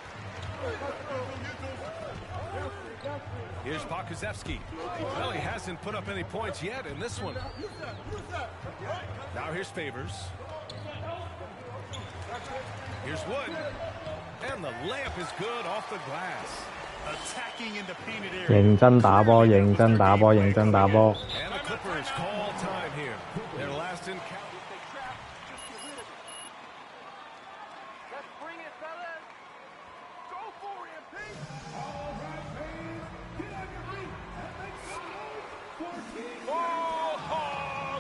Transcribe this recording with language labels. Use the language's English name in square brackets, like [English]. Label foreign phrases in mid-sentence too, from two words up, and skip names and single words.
[English] Here's Pokusevski. Well, he hasn't put up any points yet in this one. Now here's Favors. Here's Wood. And the layup is good off the glass. Attacking in the painted area. [Cantonese] 認真打波，認真打波，認真打波。 [English] And the Clippers call time here. Their last encounter. Let's bring it, fellas. Go for it, Pete. Ball hog!